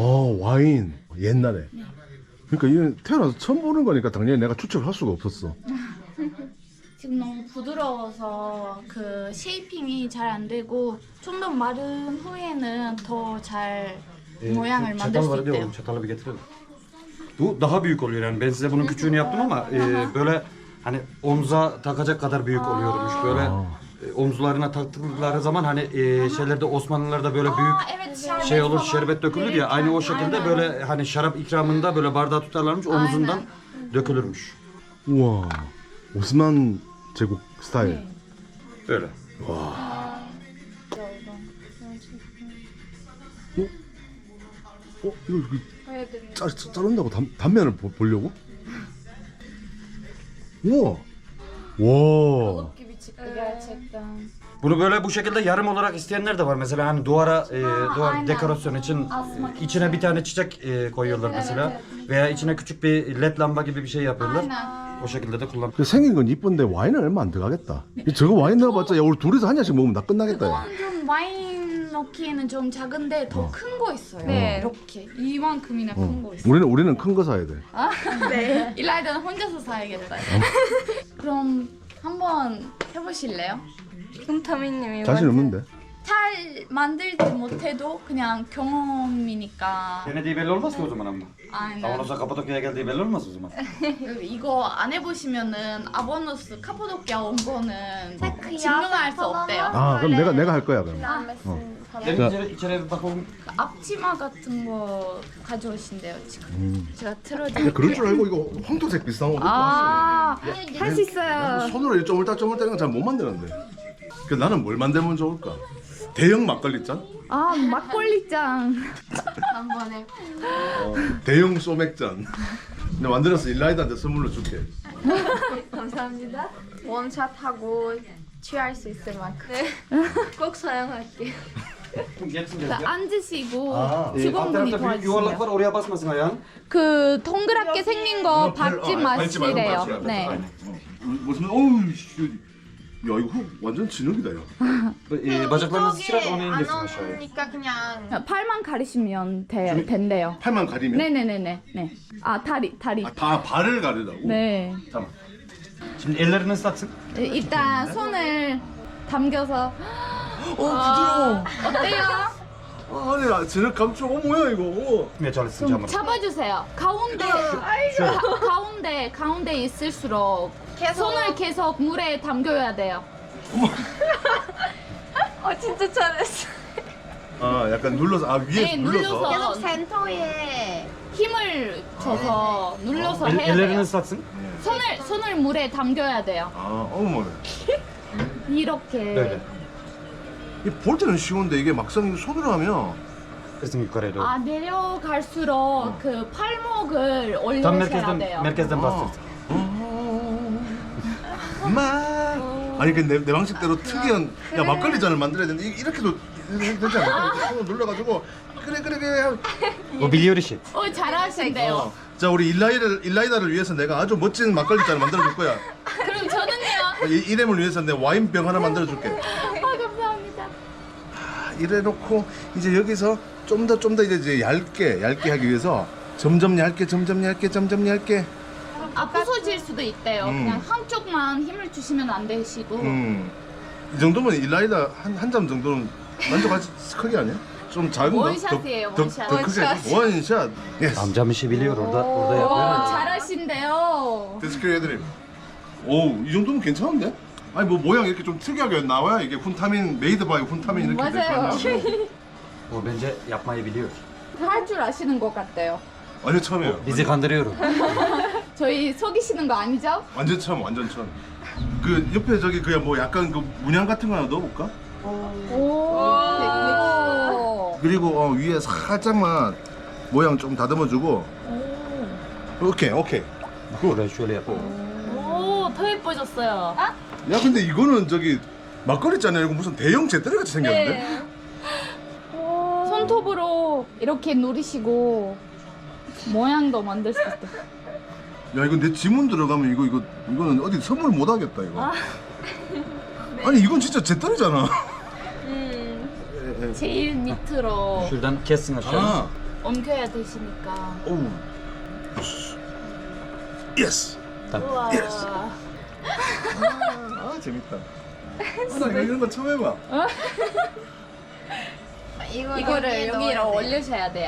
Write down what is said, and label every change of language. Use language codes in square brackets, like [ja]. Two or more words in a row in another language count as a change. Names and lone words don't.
[ko] 와인 옛날에. 그러니까 이건 태어나서 처음 보는 거니까 당연히 내가 추측을 할 수가 없었어. 지금 너무 부드러워서 그 쉐이핑이 잘 안 되고 좀 더 마른 후에는 더 잘 모양을 만들 [tr] Çatal [ko] 수 [tr] var diyor [ko] 있대요. [tr] oğlum, çatalı bir getirelim. Bu daha büyük oluyor yani ben size bunun küçüğünü yaptım ama böyle hani omza takacak kadar büyük oluyormuş böyle omzularına taktıkları zaman hani şeylerde Osmanlılarda böyle büyük Evet, şey olur şerbet dökülür ya aynı o şekilde böyle hani şarap ikramında böyle bardağı tutarlarmış omzundan dökülürmüş. [ko] 우와. 오스만 제국 스타일. [tr] Öyle. [ko] 이거 자른다고 단면을 보려고? 우와. 와. [tr] gibi çıktı gerçekten. Bunu böyle bu şekilde yarım olarak isteyenler de var. Mesela hani duvara duvar aynen. dekorasyon için Asmak içine bir tane çiçek koyuyorlar mesela. Veya içine küçük bir led lamba gibi bir şey yapıyorlar. Aynen. O şekilde de kullan. [ko] 생긴 건 이쁜데 와인은 얼마 안 들어가겠다. 저거 와인 넣어봤자 야 우리 둘이서 한 잔씩 먹으면 다 끝나겠다. 야. 그건 좀 와인 넣기에는 좀 작은데 더 큰 거 있어요. 네. 이렇게 이만큼이나 큰 거 있어요. 우리는 큰 거 사야 돼. 네. 일라이드는 혼자서 사야겠다. 그럼 한번 해보실래요? 훈타민님이 자신 없는데. 잘 만들지 못해도 그냥 경험이니까. [tr] Denediği belli olmaz ki o zaman ama. Aynen. Avanos'a Kapadokya'ya geldiği belli olmaz o zaman. [ko] 이거 안 해보시면은 아보노스 카파도키아 온 거는 증명할 수 없대요. 아 그럼 내가 할 거야 그럼. Gelin içeriye bir bakalım. 그 앞치마 같은 거 가져오신대요 지금. 제가 틀어드릴게요. 야, 그럴 줄 알고 이거 황토색 비슷한 거 입고 왔어. 할 수 있어요. 손으로 이렇게 쪼물딱쪼물딱한 건 잘 못 만드는데. 그 나는 뭘 만들면 좋을까? 대형 막걸리 잔? 아 막걸리장. 한번 해. 대형 소맥 잔. 내가 만들어서 일라이드한테 선물로 줄게. 감사합니다. 원샷 하고 취할 수 있을 만큼. 꼭 사용할게요. [tr] Geçsin gel. [ko] 앉으시고 아, [tr] Alt [ko] 직원분이 [tr] tarafta büyük yuvarlak [ko] 도와주세요. [tr] var oraya basmasın ayağın. [ko] 그 동그랗게 생긴 거 밟지 마시래요. 네. 무슨 어우 씨. 야 이거 흙 완전 진흙이다 야. [tr] Bacaklarınızı sıçrar onu [ko] 안 [tr] indirsin aşağıya. [ko] 오니까 그냥 팔만 가리시면 된대요. 팔만 가리면? 네네네네. 네. 아 다리. 아, 다 발을 가리라고? 네. [tr] Tamam. Şimdi ellerini ıslatsın. [ko] 일단 손을 담겨서 부드러워. 어때요? 아니 나 진흙 감쪽 뭐야 이거? [tr] Tutmaya çalışsın [ko] 좀 [tr] camını. [ko] 잡아주세요. 가운데 있을수록 손을 계속 물에 담겨야 돼요. 진짜 잘했어. 아 약간 눌러서 위에 네, 눌러서. 눌러서. 계속 센터에 힘을 줘서 눌러서 해야 [tr] Ellerini [ko] 돼요. [tr] ıslatsın. [ko] 손을 물에 담겨야 돼요. 아 어머. 이렇게. [tr] Böyle. [ko] 볼 때는 쉬운데 이게 막상 손으로 하면 [tr] Kırsın yukarıya doğru. [ko] 아 내려갈수록 그 팔목을 [tr] Tam [ko] 올려셔야 돼요. [tr] merkezden bastır. [ko] 아니 그 내 방식대로 특이한 야 막걸리 잔을 만들어야 되는데 이렇게도 되지 않을까? 이렇게 손을 눌러가지고 그래 [tr] O biliyor işi. [ko] 잘하신대요. 자 우리 일라이다를 위해서 내가 아주 멋진 막걸리 잔을 만들어줄 거야. 그럼 저는요. 이렘을 위해서 내 와인병 하나 만들어줄게. 감사합니다. 이래놓고 이제 여기서 좀 더 이제 얇게 하기 위해서 점점 얇게 아 부서질 수도 있대요. 그냥 한쪽만 힘을 주시면 안 되시고. 이 정도면 일라이다 한 잔 정도는 만족할 크기 아니야? 좀 작은가? 원샷이에요, 원샷. 더 크게 원샷. 예스. [tr] Amcam işi biliyor orada yapıyor. [ko] 잘하신대요. 데스크 해드림. 오이 정도면 괜찮은데? 아니 뭐 모양 이렇게 좀 특이하게 나와야 이게 훈타민 [en] made by [ko] 훈타민 이렇게 맞아요. [tr] O bence yapmayı biliyor. [ko] 할 줄 아시는 것 같대요. 완전 처음이에요. [tr] Bizi kandırıyor. [ko] 저희 속이시는 거 아니죠? 완전 처음. 그 그 옆에 저기 그야 뭐 약간 그 문양 같은 거 하나 넣어볼까? 오. 그리고 위에 살짝만 모양 좀 다듬어주고. 오케이. [tr] 그래 şöyle yapalım. [ko] 오, 더 예뻐졌어요. 야 근데 이거는 저기 막걸리잖아요. 이거 무슨 대형 재떨이 같이 생겼는데? 손톱으로 이렇게 누리시고 모양도 만들 수 있대. 야 이거 내 지문 들어가면 이거는 어디 선물 못 하겠다 이거. 아니 이건 진짜 재떨이잖아. 제일 밑으로 [tr] Şuradan kessin aşağı. [ko] 아, 옮겨야 되시니까. 오. 예스. 우와. 아 재밌다. 나 이런 거 처음 해봐. 이거를 여기로 올리셔야 돼요.